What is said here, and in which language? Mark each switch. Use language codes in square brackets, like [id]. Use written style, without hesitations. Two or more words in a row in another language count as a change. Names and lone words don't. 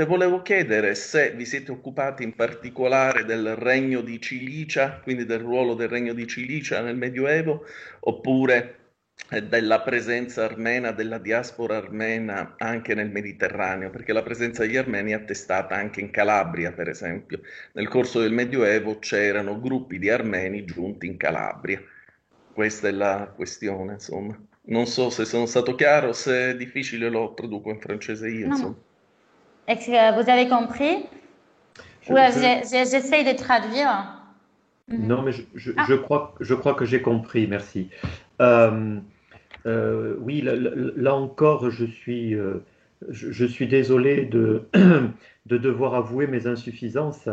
[it] Volevo chiedere se vi siete occupati in particolare del Regno di Cilicia, quindi del ruolo del Regno di Cilicia nel Medioevo, oppure della presenza armena, della diaspora armena anche nel Mediterraneo, perché la presenza degli armeni è attestata anche in Calabria, per esempio. Nel corso del Medioevo c'erano gruppi di armeni giunti in Calabria. Questa è la questione, insomma. Non so se sono stato chiaro, se è difficile lo traduco in francese io, insomma. [fr] Est-ce que vous avez compris? J'essaie de traduire. Non, mais je crois que j'ai compris, merci. Oui, là encore, je suis désolé de devoir avouer mes insuffisances.